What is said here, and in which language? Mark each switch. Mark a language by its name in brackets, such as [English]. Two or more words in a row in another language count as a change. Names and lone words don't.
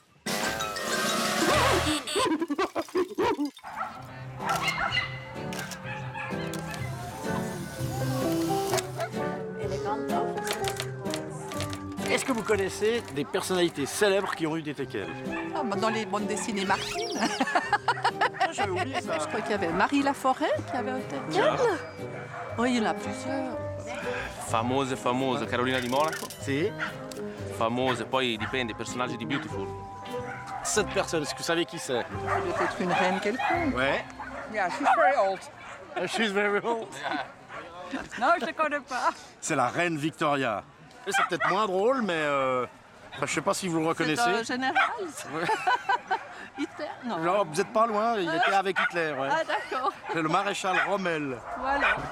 [French] Est-ce que vous connaissez des personnalités célèbres qui ont eu des teckels? Ah, bah dans les bandes dessinées Martine. J'avais oublié ça. Je crois qu'il y avait Marie Laforêt qui avait un teckel. Oui, il y en a plusieurs. [Italian] Famose, Carolina di Monaco. Si. Famose, poi dipende, personaggi di Beautiful. [French] Cette personne, est-ce que vous savez qui c'est? Peut-être une reine quelconque. Ouais. [English] Yeah, she's very old. She's very old. [French] Non, je ne la connais pas. C'est la reine Victoria. Et c'est peut-être moins drôle, mais je ne sais pas si vous le reconnaissez. C'est un général. Hitler? Non. Non, vous n'êtes pas loin, il était avec Hitler. Ouais. Ah, d'accord. C'est le maréchal Rommel. Voilà.